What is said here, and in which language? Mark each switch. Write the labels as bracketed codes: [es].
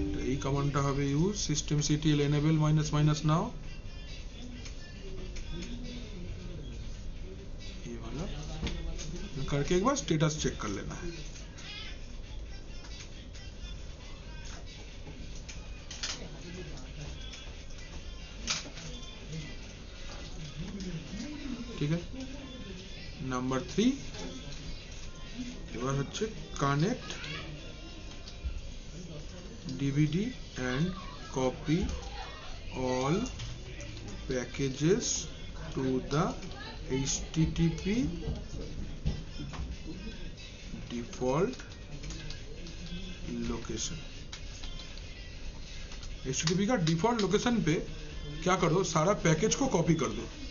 [bn] এই কমান্ডটা হবে [en] use systemctl enable -- now। [hi] ये वाला करके एक बार स्टेटस चेक कर लेना है। ठीक है, नंबर 3 [bn] এবার হচ্ছে [en] Connect DVD and copy all packages to the HTTP default location. [hi] HTTP का डिफॉल्ट लोकेशन पे क्या करो, सारा पैकेज को कॉपी कर दो।